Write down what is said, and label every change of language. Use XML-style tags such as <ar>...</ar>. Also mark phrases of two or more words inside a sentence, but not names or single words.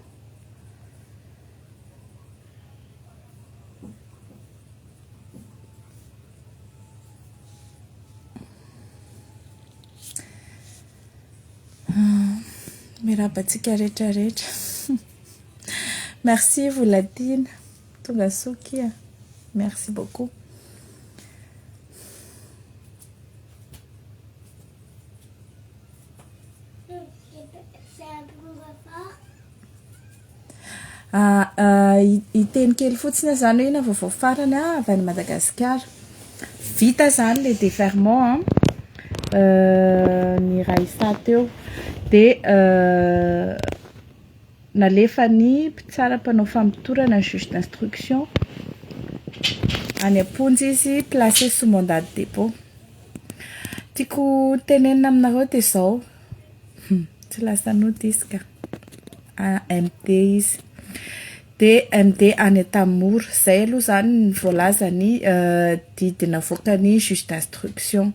<mg>Mirapatsika rehetrarehetra. Merci Voladina. Tonga sokia.</mg> <fr>Merci beaucoup.</fr> <mg>Iteny kely fotsiny zany hoe ina vaovao farany avy any Madagasikara. Vita zany le déferment ny Raisa teo dia nalefa ny mpitsara mpanao famitorana ny</mg> <fr>juge d'instruction</fr> <mg>any Amponja izy</mg> <fr>placé sous mandat de dépôt.</fr> <mg>Tiako tenenina aminareo dia zao tsy lasa notiska MD izy dia MD any Antamora zay aloha zany ny voalaza ny didina avoaka ny</mg> <fr>juge d'instruction.</fr>